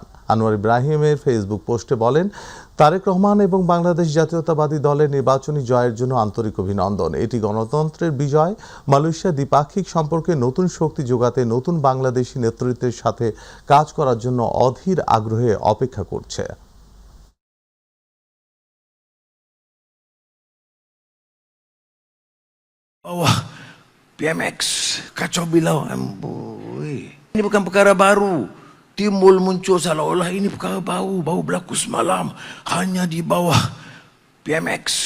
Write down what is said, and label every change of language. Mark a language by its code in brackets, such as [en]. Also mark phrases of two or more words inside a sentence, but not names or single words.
[bn] আনোয়ার ইব্রাহিমের ফেসবুক পোস্টে বলেন, তারেক রহমান এবং বাংলাদেশ জাতীয়তাবাদী দলের নির্বাচনী জয়ের জন্য আন্তরিক অভিনন্দন। এটি গণতন্ত্রের বিজয়। মালয়েশিয়া দ্বিপাক্ষিক সম্পর্কে নতুন শক্তি যোগাতে নতুন বাংলাদেশি নেতৃত্বের সাথে কাজ করার জন্য অধীর আগ্রহে অপেক্ষা করছে। [ms] Wah, PMX, kacau bilau. Amboi. Ini bukan perkara baru. Timbul muncul seolah-olah ini perkara baru. Baru berlaku semalam. Hanya di bawah PMX.